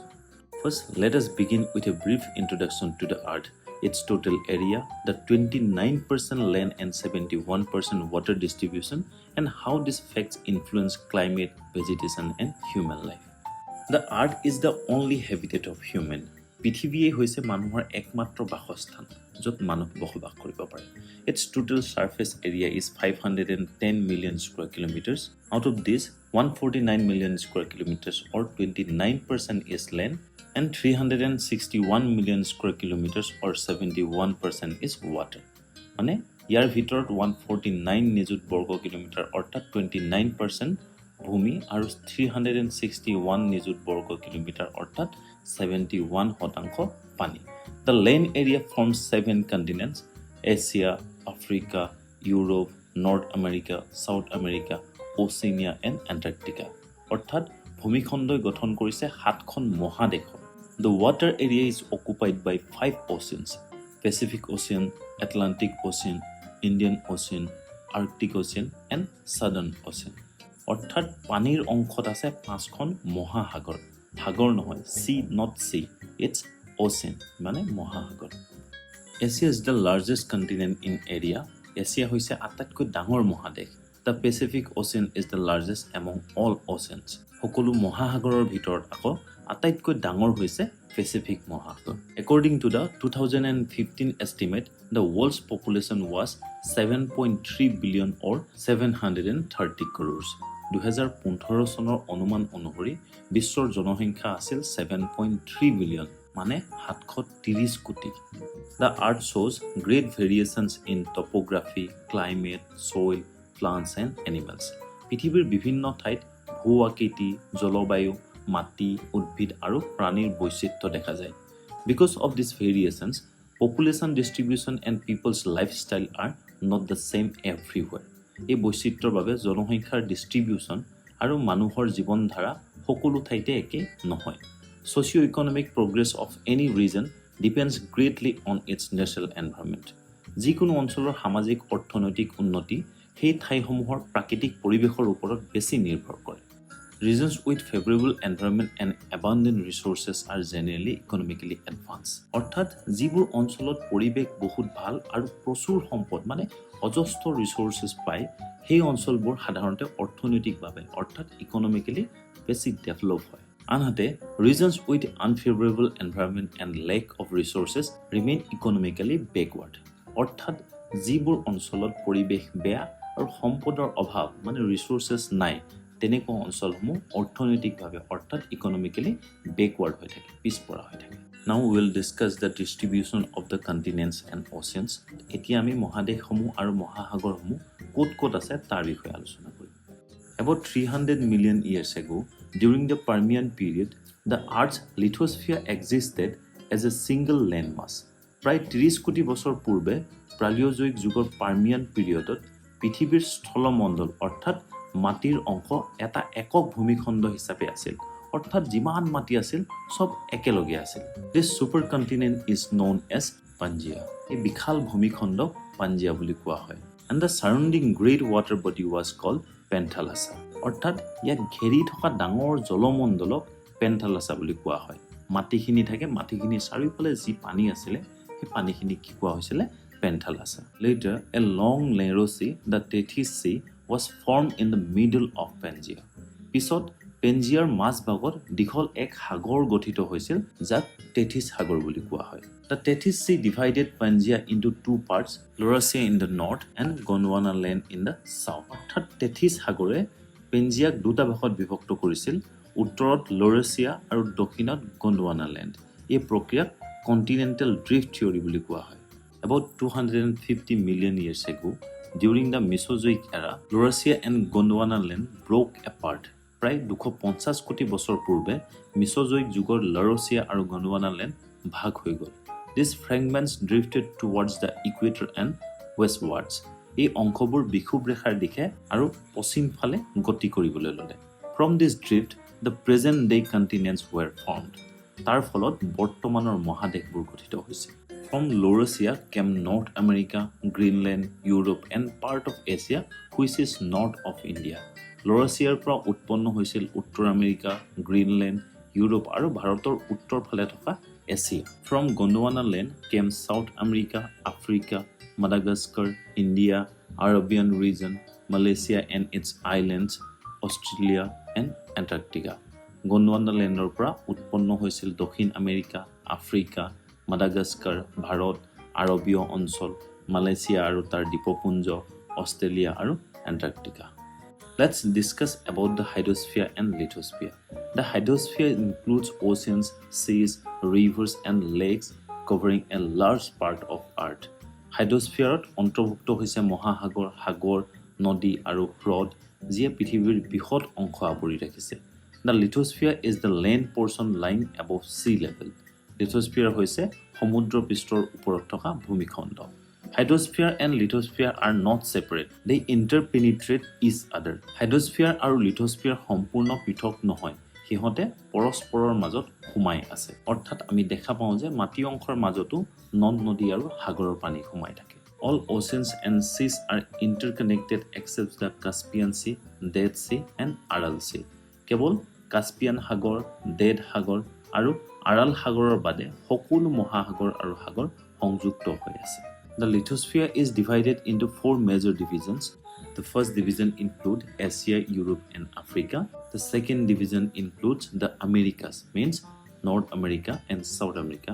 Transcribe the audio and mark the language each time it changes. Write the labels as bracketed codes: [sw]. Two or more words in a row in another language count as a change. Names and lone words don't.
[en] First, let us begin with a brief introduction to the earth, its total area, the 29% land and 71% water distribution, and how these facts influence climate, vegetation, and human life. The earth is the only habitat of human. [as] পৃথিৱীয়ে হৈছে মানুহৰ একমাত্ৰ বাসস্থান য'ত মানুহ বসবাস কৰিব পাৰে। [en] Its total surface area is 510 million square kilometers. Out of this, 149 million square kilometers or 29% is land and 361 million square kilometers or 71% is water. [as] মানে ইয়াৰ ভিতৰত 149 নিযুত বৰ্গ কিলোমিটাৰ অৰ্থাৎ 29% ভূমি আৰু 361 নিযুত বৰ্গ কিলোমিটাৰ অৰ্থাৎ 71% পানী। [en] The land area forms 7 continents: Asia, Africa, Europe, North America, South America, Oceania and Antarctica. [as] অৰ্থাৎ ভূমিখণ্ডই গঠন কৰিছে 7খন মহাদেশ। [en] The water area is occupied by 5 oceans: Pacific Ocean, Atlantic Ocean, Indian Ocean, Arctic Ocean and Southern Ocean. [as] অৰ্থাৎ পানীৰ অংশত আছে 5খন মহাসাগৰ। সাগৰ নহয়, [en] sea not sea, it's ocean [as] মানে মহাসাগৰ। [en] Asia is the largest continent in area. [as] এছিয়া হৈছে আটাইতকৈ ডাঙৰ মহাদেশ। [en] The Pacific Ocean is the largest among all oceans. [as] সকলো মহাসাগৰৰ ভিতৰত আকৌ আটাইতকৈ ডাঙৰ হৈছে পেচিফিক মহাসাগৰ। [en] According to the 2015 estimate, the world's population was 7.3 billion or 730 crores. [as] 2015 চনৰ অনুমান অনুসৰি বিশ্বৰ জনসংখ্যা আছিল 7.3 বিলিয়ন মানে 730 কোটি। [en] The earth shows great variations in topography, climate, soil, plants and animals. [as] পৃথিৱীৰ বিভিন্ন ঠাইত ভূ-আকৃতি, জলবায়ু, মাটি, উদ্ভিদ আৰু প্ৰাণীৰ বৈচিত্ৰ্য দেখা যায়। [en] Because of these variations, population distribution and people's lifestyle are not the same everywhere. [as] এই বৈচিত্ৰ্যৰ বাবে জনসংখ্যাৰ ডিষ্ট্ৰিবিউচন আৰু মানুহৰ জীৱনধাৰা সকলো ঠাইতে একে নহয়। [en] Socio-economic progress of any region depends greatly on its natural environment. [as] যিকোনো অঞ্চলৰ সামাজিক অৰ্থনৈতিক উন্নতি সেই ঠাইসমূহৰ প্ৰাকৃতিক পৰিৱেশৰ ওপৰত বেছি নিৰ্ভৰ কৰে। [en] Regions with favorable environment and abundant resources are generally economically advanced. [as] অৰ্থাৎ যিবোৰ অঞ্চলত পৰিৱেশ বহুত ভাল আৰু প্ৰচুৰ সম্পদ মানে অজস্ৰ ৰিচোৰ্চেছ পায়, সেই অঞ্চলবোৰ সাধাৰণতে অৰ্থনৈতিকভাৱে অৰ্থাৎ ইকনমিকেলি বেছি ডেভেলপ হয়। [en] আনহাতে regions with unfavorable environment and lack of resources remain economically backward. [as] অৰ্থাৎ যিবোৰ অঞ্চলত পৰিৱেশ বেয়া আৰু সম্পদৰ অভাৱ মানে ৰিচোৰ্চেছ নাই, তেনেকুৱা অঞ্চলসমূহ অৰ্থনৈতিকভাৱে অৰ্থাৎ ইকনমিকেলি বেকৱাৰ্ড হৈ থাকে, পিছপৰা হৈ থাকে। [en] Now we will discuss the distribution of the continents and oceans. [as] এতিয়া আমি মহাদেশসমূহ আৰু মহাসাগৰসমূহ ক'ত ক'ত আছে তাৰ বিষয়ে আলোচনা কৰিম। [en] About 300 million years ago, during the Permian period, the Earth's lithosphere existed as a single landmass. [as] প্ৰায় 30 কোটি বছৰ পূৰ্বে প্ৰালিঅজয়িক যুগৰ পাৰ্মিয়ান পিৰিয়ডত পৃথিৱীৰ স্থলমণ্ডল অৰ্থাৎ মাটিৰ অংশ এটা একক ভূমিখণ্ড হিচাপে আছিল, অৰ্থাৎ যিমান মাটি আছিল সব একেলগে আছিল। [en] This supercontinent is known as Pangaea. [as] এই বিশাল ভূমিখণ্ডক পাঞ্জিয়া বুলি কোৱা হয়। [en] And the surrounding great water body was called Panthalassa. [as] অৰ্থাৎ ইয়াক ঘেৰি থকা ডাঙৰ জলমণ্ডলক পেন্থালাছা বুলি কোৱা হয়। মাটিখিনি থাকে, মাটিখিনিৰ চাৰিওফালে যি পানী আছিলে সেই পানীখিনি কি কোৱা হৈছিলে Panthalassa. [en] Later, a long narrow sea, the Tethys Sea, was formed in the middle of Pangaea. [as] পিছত পেঞ্জিয়াৰ মাজভাগত দীঘল এক সাগৰ গঠিত হৈছিল যাক টেথিছ সাগৰ বুলি কোৱা হয়। [en] The Tethys Sea divided Pangaea into two parts, Laurasia in the north and Gondwana land in the south. [as] অৰ্থাৎ টেথিছ সাগৰে পেঞ্জিয়াক দুটা ভাগত বিভক্ত কৰিছিল, উত্তৰত লৰেচিয়া আৰু দক্ষিণত গণ্ডৱানা লেণ্ড। এই প্ৰক্ৰিয়াক [en] continental drift theory [as] বুলি কোৱা হয়। [en] About 250 million years ago, during the Mesozoic era, Laurasia and Gondwana land broke apart. [as] প্ৰায় 250 কোটি বছৰ পূৰ্বে মিছজয়িক যুগৰ লৰেচিয়া আৰু গণ্ডৱানা লেণ্ড ভাগ হৈ গ'ল। [en] These fragments drifted towards the equator and westwards. [as] এই অংশবোৰ বিষুৱ ৰেখাৰ দিশে আৰু পশ্চিম ফালে গতি কৰিবলৈ ল'লে। [en] From this drift, the present day continents were formed. [as] তাৰ ফলত বৰ্তমানৰ মহাদেশবোৰ গঠিত হৈছে। [en] From Laurasia came North America, Greenland, Europe and part of Asia which is north of India. [as] লৰেচিয়াৰ পৰা উৎপন্ন হৈছিল উত্তৰ আমেৰিকা, গ্ৰীণলেণ্ড, ইউৰোপ আৰু ভাৰতৰ উত্তৰ ফালে থকা এছিয়া। [en] From Gondwana land came South America, Africa, Madagascar, India, Arabian region, Malaysia and its islands, Australia and Antarctica. [as] গণ্ডৱানা লেণ্ডৰ পৰা উৎপন্ন হৈছিল দক্ষিণ আমেৰিকা, আফ্ৰিকা, মাদাগাস্কাৰ, ভাৰত, আৰবীয় অঞ্চল, মালয়েছিয়া আৰু তাৰ দ্বীপপুঞ্জ, অষ্ট্ৰেলিয়া আৰু এণ্টাৰ্কটিকা। [en] Let's discuss about the hydrosphere and lithosphere. The hydrosphere includes oceans, seas, rivers and lakes covering a large part of Earth. [as] Hydrosphere অন্তৰ্ভুক্ত হৈছে মহাসাগৰ, সাগৰ, নদী আৰু হ্ৰদ যিয়ে পৃথিৱীৰ বৃহৎ অংশ আৱৰি ৰাখিছে। [en] The lithosphere is the land portion lying above sea level. [as] Lithosphere হৈছে সমুদ্ৰ পৃষ্ঠৰ ওপৰত থকা ভূমিখণ্ড। [en] Hydrosphere and lithosphere are not separate. They interpenetrate each other. [as] Hydrosphere আৰু lithosphere সম্পূৰ্ণ পৃথক নহয়, সিহঁতে পৰস্পৰৰ মাজত সোমাই আছে। অৰ্থাৎ আমি দেখা পাওঁ যে মাটি অংশৰ মাজতো নদ নদী আৰু সাগৰৰ পানী সোমাই থাকে। [en] All oceans and seas are interconnected except the Caspian Sea, Dead Sea and Aral Sea. [as] কেৱল কাস্পিয়ান সাগৰ, ডেড সাগৰ আৰু আৰাল সাগৰৰ বাদে সকলো মহাসাগৰ আৰু সাগৰ সংযুক্ত হৈ আছে। [en] The lithosphere is divided into four major divisions. The first division includes Asia, Europe and Africa. The second division includes the Americas, means North America and South America.